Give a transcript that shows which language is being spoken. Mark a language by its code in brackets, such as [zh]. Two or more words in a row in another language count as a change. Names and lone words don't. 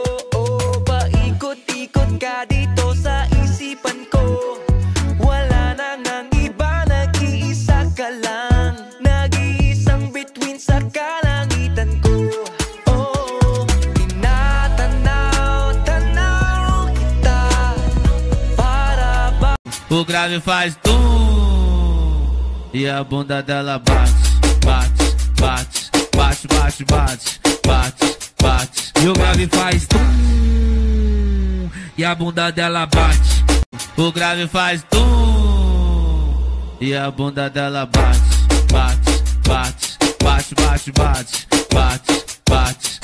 [tl] Oh, paikot-ikot ka dito sa isipan ko. Wala nang ang iba, nag-iisa ka lang. Nag-iisang bituin sa kalangitan ko. Oh, tinatanaw, tanaw kita. Para ba? [pt] O grave faz tum e a bunda dela bate, bate, bate, bate, bate, bate, bate, bate. E o grave faz tum e a bunda dela bate. O grave faz tum e a bunda dela bate, bate, bate, bate, bate, bate, bate, bate.